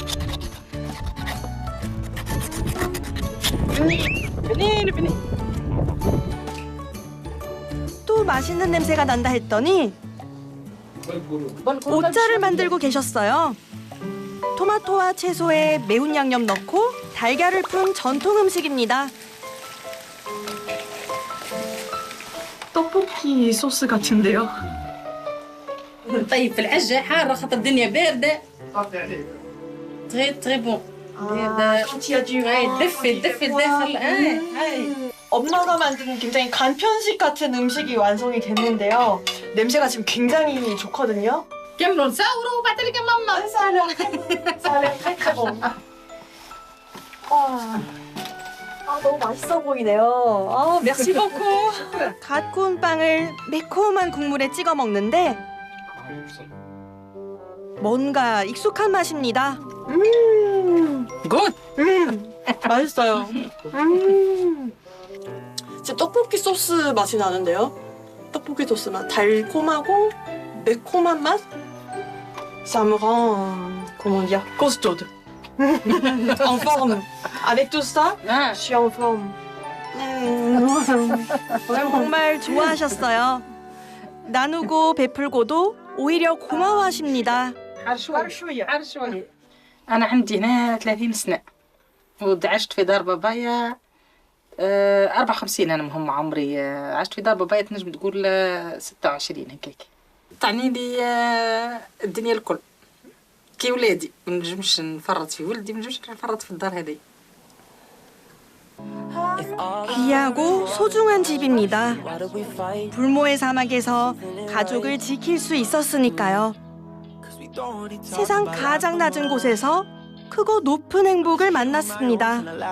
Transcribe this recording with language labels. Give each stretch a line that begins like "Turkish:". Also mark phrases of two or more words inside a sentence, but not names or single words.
Korean: 또 맛있는 냄새가 난다 했더니 오짜를 만들고 계셨어요. 토마토와 채소에 매운 양념 넣고 달걀을 푼 전통 음식입니다. 떡볶이 소스 같은데요.
Arabic: طيب في العجة حارة خاطر الدنيا باردة.
French: très bon.
Arabic: دفي الداخل.
Korean: 엄마가 만든 굉장히 간편식 같은 음식이 완성이 됐는데요. 냄새가 지금 굉장히 좋거든요.
Arabic: كملوا نصوروا وبعد لك ماما.
Korean: 너무 맛있어 보이네요.
French: merci beaucoup.
Korean: 갓 구운 빵을 매콤한 국물에 찍어 먹는데 뭔가 익숙한 맛입니다. 굿. 맛있어요. 진짜 떡볶이 소스 맛이 나는데요. 떡볶이 소스 맛, 달콤하고 매콤한 맛.
French: Ça me rend, comment dire, costaude. En forme. Avec tout ça, je suis en forme.
Korean: 정말 좋아하셨어요. 나누고 베풀고도 오히려 고마워하십니다.
Arabic: حار شوية. أنا عندي هنا 30 سنة وعشت في دار بابايا 54. أنا مهم عمري عشت في دار بابايا تنجم تقول 26 هكاك. تعني لي الدنيا الكل كي ولادي ما نجمش نفرط في ولدي ما نجمش نفرط في الدار هذه.
Korean: 귀하고 소중한 집입니다. 불모의 사막에서 가족을 지킬 수 있었으니까요. 세상 가장 낮은 곳에서 크고 높은 행복을 만났습니다.